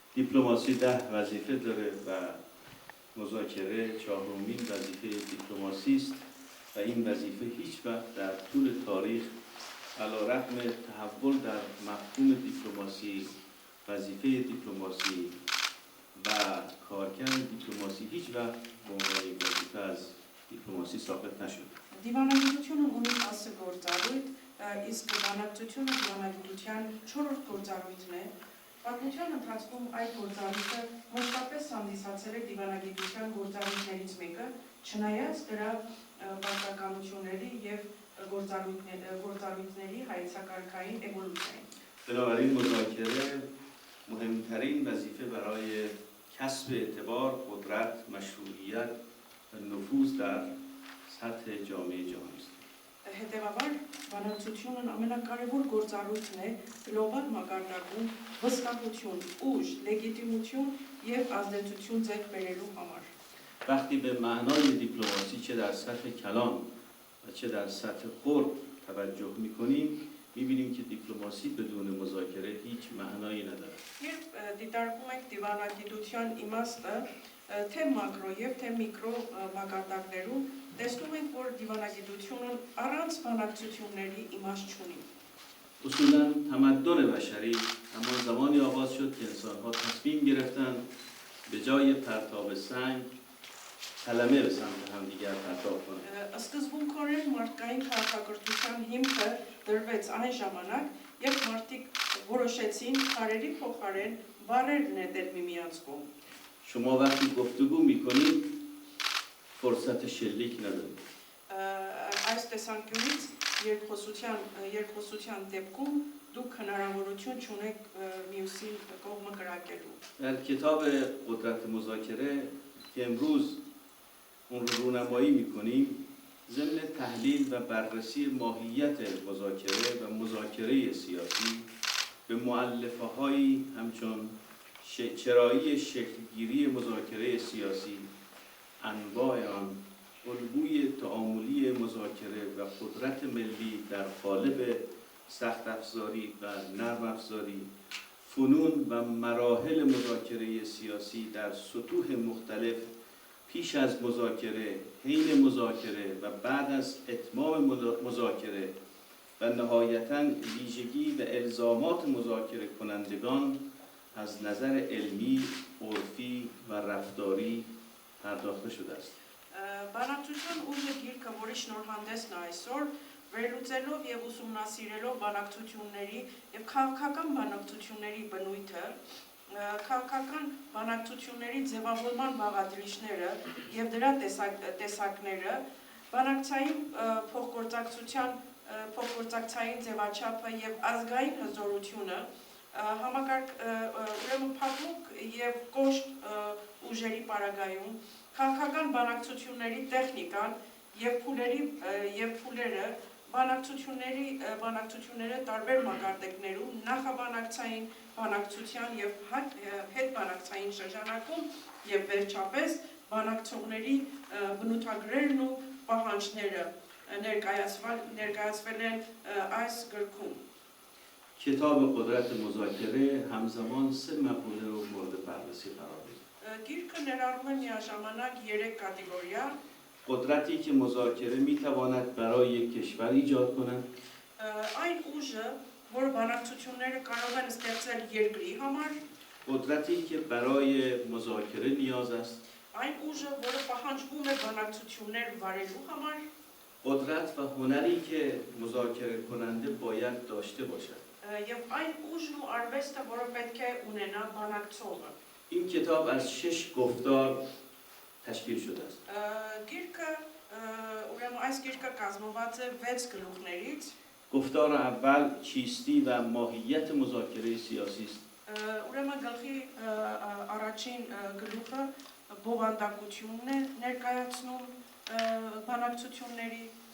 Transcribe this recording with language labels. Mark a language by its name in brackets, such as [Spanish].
[Persian] دیپلماسی 10 وظیفه داره و مذاکره چهارمین وظیفه دیپلماسی است و این وظیفه هیچ وقت در طول تاریخ علیرغم تحول در مفهوم دیپلماسی، وظیفه دیپلماسی و کارکرد دیپلماسی هیچ وقت به عنوان یک وظیفه از دیپلماسی ثابت نشد. [Armenian] Դիվանագիտությունը ունի 10 գործառույթ, իսկ բանակցությունը դիվանագիտության 4-րդ գործառույթն է։ Պատմության ընթացքում այդ գործառույթը մշտապես հանդիսացել է դիվանագիտության գործառույթներից մեկը, չնայած դրա պարտականությունների եւ գործառույթների հայեցակարգային էվոլյուցիային. [Persian] بنابراین مذاکره مهمترین وظیفه برای کسب اعتبار، قدرت، مشروعیت و نفوذ در سطح جامعه جهانی است. [Armenian] Հետևաբար, բանակցությունն ամենակարևոր գործառույթն է գլոբալ մակարդակում վստահություն, ուժ, լեգիտիմություն եւ ազդեցություն ձեռք բերելու համար. [Persian] وقتی به معنای دیپلماسی چه در سطح کلان و چه در سطح قرب توجه می‌کنیم، می‌بینیم که دیپلماسی بدون مذاکره هیچ معنایی نداره. [Armenian] Երբ դիտարկում եք դիվանագիտության իմաստը, թե մակրո եւ թե միկրո մակարդակներում, տեսնում ենք, որ դիվանագիտությունն առանց բանակցությունների իմաստ չունի. [Persian] اصولاً تمدن بشری همان زمانی آغاز شد که انسان‌ها تصمیم گرفتند به جای پرتاب سنگ کلمه به سمت همدیگر پرتاب کنند. [Armenian] Սկզբունքորեն մարդկային քաղաքակրթության հիմքը դրվեց այն ժամանակ, երբ մարդիկ որոշեցին քարերի փոխարեն բառեր նետել միմյանց կողմ։ [Persian] شما وقتی گفتگو میکنید فرصت شلیک ندارید. [Armenian] Այս տեսանկյունից երկխոսության դեպքում դուք հնարավորություն չունեք մյուսի կողմը կրակելու։ [Persian] در کتاب قدرت مذاکره که امروز اون رو رونمایی میکنیم ضمن تحلیل و بررسی ماهیت مذاکره و مذاکره سیاسی به مؤلفه هایی همچون چرایی شکلگیری مذاکره سیاسی، انواع آن، الگوی تعاملی مذاکره و قدرت ملی در قالب سخت افزاری و نرم افزاری، فنون و مراحل مذاکره سیاسی در سطوح مختلف پیش از مذاکره، حین مذاکره و بعد از اتمام مذاکره و نهایتاً ویژگی و الزامات مذاکره کنندگان از نظر علمی، عرفی و رفتاری پرداخته شده است. [Armenian] Բանակցության ուժը գիրքը, որի շնորհանդեսն է այսօր, վերլուծելով եւ ուսումնասիրելով բանակցությունների եւ քաղաքական բանակցությունների բնույթը, քաղաքական բանակցությունների ձևավորման բաղադրիչները եւ դրա տեսակները, բանակցային փոխգործակցային ձևաչափը եւ ազգային հզորությունը, ուրեմն փափուկ եւ կոշտ ուժերի պարագայում քաղաքական բանակցությունների տեխնիկան եւ փուլերը բանակցությունները տարբեր մակարդակներում նախաբանակցային բանակցության եւ հետբանակցային շրջանակում եւ վերջապես բանակցողների բնութագրերն ու պահանջները ներկայացվել են այս գրքում. [Persian] کتاب قدرت مذاکره همزمان سه مقوله رو مورد بررسی قرار میده. [Armenian] گیرքը ներառում է միաժամանակ 3 կատեգորիա. [Persian] قدرتی که مذاکره میتواند برای یک کشور ایجاد کند. [Armenian] Այն ուժը, որը բանակցությունները կարող են ստեղծել երկրի համար. [Persian] قدرتی که برای مذاکره نیاز است. [Armenian] Այն ուժը, որը պահանջվում է բանակցություններ վարելու համար. [Persian] قدرت و هنری که مذاکره کننده باید داشته باشد. [Armenian] Եվ այն ուժն ու արվեստը, որը պետք է ունենա բանակցողը. [Persian] این کتاب از 6 گفتار تشکیل شده است. [Armenian] Գիրքը, ուրեմն այս գիրքը կազմված է 6 գլուխներից. [Persian] گفتار اول چیستی و ماهیت مذاکره سیاسی است. [Armenian] Ուրեմն գլխի առաջին գլուխը բովանդակությունն է ներկայացնում բանակցությունների.